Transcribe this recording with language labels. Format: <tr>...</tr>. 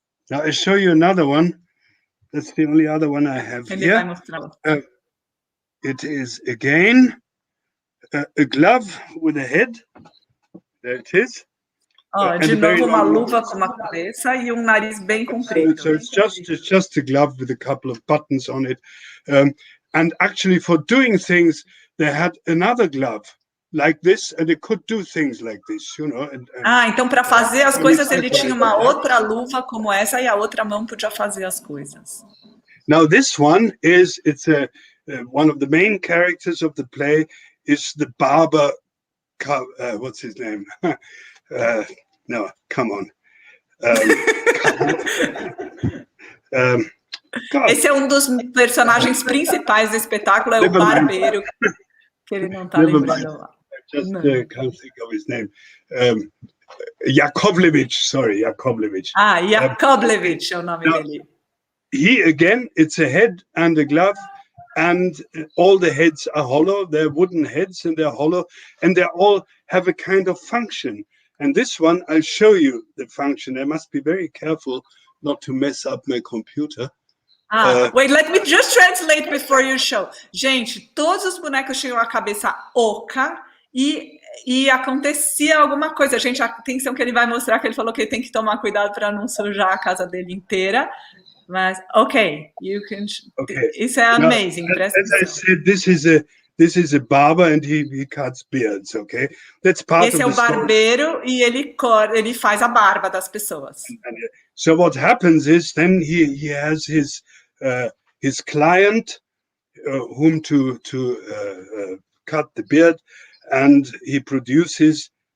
<en>Now, I'll show you another one. That's the only other one I have here. It is, again, a glove with a head. There it is.</en> <pt>De novo, uma luva com uma cabeça e nariz bem comprido.</pt> <en>So it's just a glove with a couple of buttons on it. And actually, for doing things, they had another glove like this, and it could do things like this, you know.</en> <pt>Então para fazer as coisas ele tinha uma outra luva como essa e a outra mão podia fazer as coisas.</pt> <en>Now this one is one of the main characters of the play is the barber. What's his name? No, come on.</en> <pt>Esse é dos personagens principais do espetáculo, é o barbeiro, que ele não está lembrando lá.</pt> <en>Just can't think of his name. Yakovlevich, sorry, Yakovlevich.</en> <pt>Yakovlevich é o nome dele.</pt> <en>He, again, it's a head and a glove, and all the heads are hollow. They're wooden heads, and they're hollow, and they all have a kind of function. And this one, I'll show you the function. I must be very careful not to mess up my computer. Wait, let me just translate before you show.</en> <pt>Gente, todos os bonecos tinham a cabeça oca e acontecia alguma coisa. Gente, atenção que ele vai mostrar, que ele falou que ele tem que tomar cuidado para não sujar a casa dele inteira. Mas,</pt> <en>you can.</en> <pt>Isso é amazing.</pt> <en>As I said, this is a barber and he cuts beards, okay? That's part</en> <pt>Esse</pt> <en>of</en> <pt>é o barbeiro e ele faz a barba das pessoas.</pt> <en>So what happens is then he has his client whom to cut the beard, and he produces.</en>